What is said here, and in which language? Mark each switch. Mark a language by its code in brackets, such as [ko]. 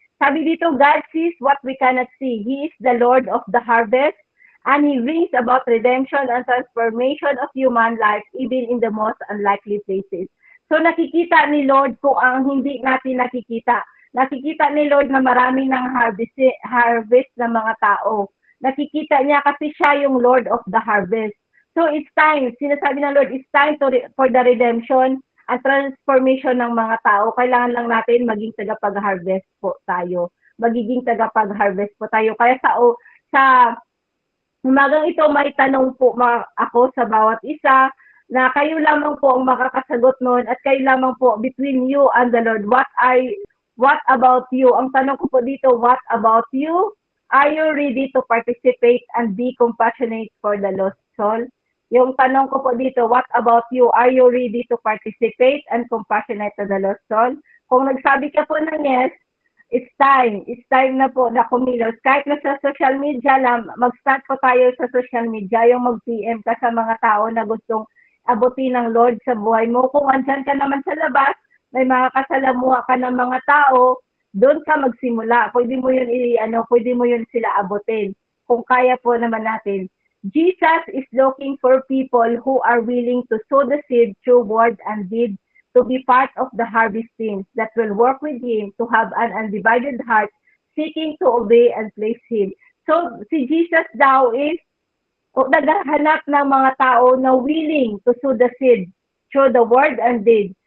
[en] Sabi dito, God sees what we cannot see. He is the Lord of the harvest, and He brings about redemption and transformation of human life, even in the most unlikely places. [tl] So, nakikita ni Lord kung ang hindi natin nakikita. Nakikita ni Lord na marami ng harvest ng mga tao. Nakikita niya kasi siya yung Lord of the harvest. [en] So, it's time. [tl] Sinasabi ng Lord, [en] it's time for the redemption [tl] at transformation ng mga tao. Kailangan lang natin maging tagapag-harvest po tayo. Magiging tagapag-harvest po tayo. Kaya sa umagang ito, may tanong po ako sa bawat isa na kayo lamang po ang makakasagot noon at kayo lamang po [en] between you and the Lord. What about you? [tl] Ang tanong ko po dito, [en] what about you? Are you ready to participate and be compassionate for the lost soul? [tl] Yung tanong ko po dito, [en] what about you? Are you ready to participate and compassionate to the lost soul? [tl] Kung nagsabi ka po ng yes, [en] it's time. [tl] It's time na po na kumilos. Kahit na sa social media lang, mag-start po tayo sa social media, yung mag-PM ka sa mga tao na gustong abutin ng Lord sa buhay mo. Kung andyan ka naman sa labas, may mga kasalamuha ka ng mga tao, doon ka magsimula. Pwede mo yun sila abutin. Kung kaya po naman natin. [en] Jesus is looking for people who are willing to sow the seed through word and deed, to be part of the harvest team that will work with Him, to have an undivided heart, seeking to obey and please Him. So, [tl] si Jesus daw is naghahanap ng mga tao na [en] willing to sow the seed through the word and deed.